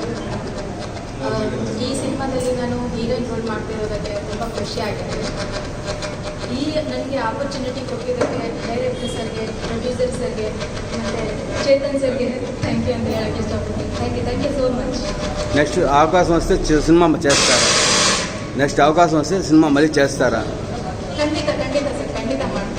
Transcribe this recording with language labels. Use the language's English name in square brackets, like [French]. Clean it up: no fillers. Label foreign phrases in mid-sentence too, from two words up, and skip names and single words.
[Kannada] ಈ ಸಿನಿಮಾದಲ್ಲಿ ನಾನು ಹೀರೋಯಿನ್ ರೋಲ್ ಮಾಡ್ತಿರೋದಕ್ಕೆ ತುಂಬ ಖುಷಿ ಆಗಿದೆ. ನನಗೆ ಆಪರ್ಚುನಿಟಿ ಕೊಟ್ಟಿದ್ದಕ್ಕೆ ಡೈರೆಕ್ಟರ್ ಸರ್ಗೆ, ಪ್ರೊಡ್ಯೂಸರ್ ಸರ್ಗೆ ಮತ್ತು ಚೇತನ್ ಸರ್ಗೆ [English] thank you [Kannada] ಅಂತ ಹೇಳಕ್ಕೆ ಇಷ್ಟಪಡ್ತೀನಿ. [English] thank you so much. [Telugu] నెక్స్ట్ అవకాశం వస్తే సినిమా చేస్తారా? నెక్స్ట్ అవకాశం వస్తే సినిమా మళ్ళీ చేస్తారా? [Kannada] ಖಂಡಿತ ಸರ್, ಖಂಡಿತ